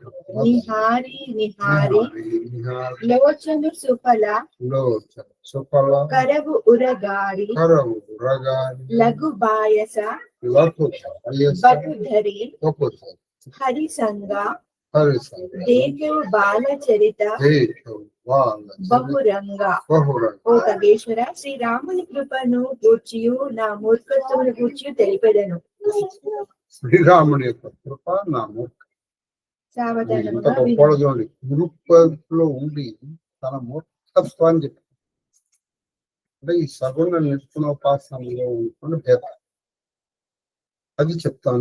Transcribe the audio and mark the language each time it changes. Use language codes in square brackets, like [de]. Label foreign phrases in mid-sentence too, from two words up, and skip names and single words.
[awa] निहारी निहारी. लोचन सुफला. लोचन सुफला. करव उरगारी. करव उरगारी. लघु बायस. लघु बायस. बटुधरी. बटुधरी. हरि संगा. हरि संगा. देखो बाल चरित. देखो बाल బహురంగా. [te] ఓ ఖగేశ్వర, శ్రీరాముని కృపను గూర్చియు నా మూర్ఖత్వమును గూర్చియు తెలిపెదను. శ్రీరాముని యొక్క కృప నా సావధానముగా మూర్ఖలో ఉండి తన మూర్ఖత్వాన్ని చెప్పి అంటే ఈ సగుణ నిర్గుణోపాసనలో ఉంటున్న భేదం అది చెప్తాను.